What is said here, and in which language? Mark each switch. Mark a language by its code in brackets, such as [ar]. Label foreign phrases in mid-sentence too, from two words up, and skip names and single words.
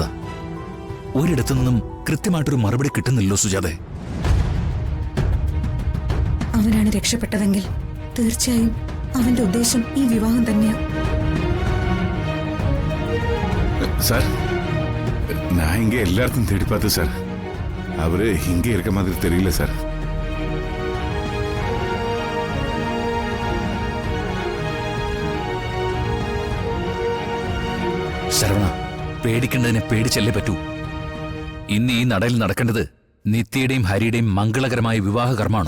[ml] ഒരിടത്തു നിന്നും കൃത്യമായിട്ടൊരു മറുപടി കിട്ടുന്നില്ലല്ലോ സുജാതെ. അവനാണ് രക്ഷപ്പെട്ടതെങ്കിൽ തീർച്ചയായും അവന്റെ ഉദ്ദേശം ഈ വിവാഹം തന്നെയാണ്. [ta] சார், நான் இங்கே எல்லாத்தையும் தேடி பார்த்து சார், அவரு இங்கே இருக்க மாதிரி தெரியல சார். [ml] ശരവണ, പേടിക്കേണ്ടതിനെ പേടിച്ചല്ലേ പറ്റൂ. ഇന്ന് ഈ നടയിൽ നടക്കേണ്ടത് നിത്യയുടെയും ഹരിയുടെയും മംഗളകരമായ വിവാഹ കർമ്മമാണ്.